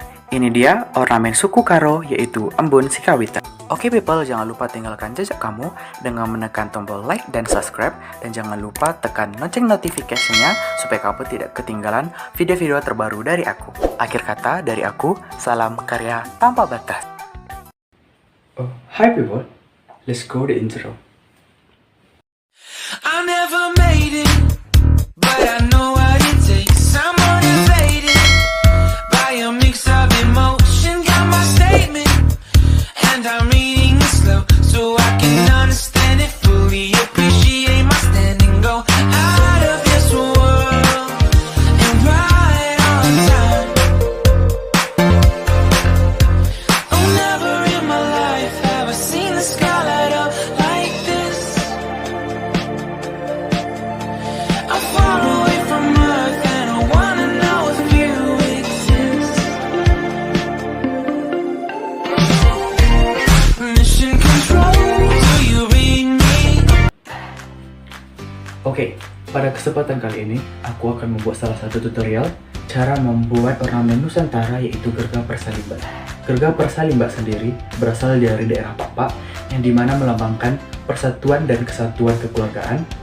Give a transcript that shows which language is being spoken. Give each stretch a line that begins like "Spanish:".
Indonesian: Ini dia ornamen suku Karo, yaitu embun Sikawita.
English: Oke people,
Indonesian: jangan lupa tinggalkan jejak kamu dengan menekan tombol like dan subscribe. Dan jangan lupa tekan lonceng notifikasinya supaya kamu tidak ketinggalan video-video terbaru dari aku. Akhir kata dari aku, salam karya tanpa batas.
English: Oh, hi people, let's go the intro. I never made it, but I know what it takes. I'm motivated by a mix of emotion. Got my statement, and I'm reading it slow so I can understand it fully. Appreciate my standing, go out of this world and right on time. Oh, never in my life have I seen the sky light up like this. I'm far away from Earth and I wanna know if you exist. Mission control, do you read me?
Indonesian: Oke, pada kesempatan kali ini aku akan membuat salah satu tutorial cara membuat ornamen Nusantara, yaitu gergah persalimbat. Gergah persalimbat sendiri berasal dari daerah Papa yang dimana melambangkan persatuan dan kesatuan kekeluargaan.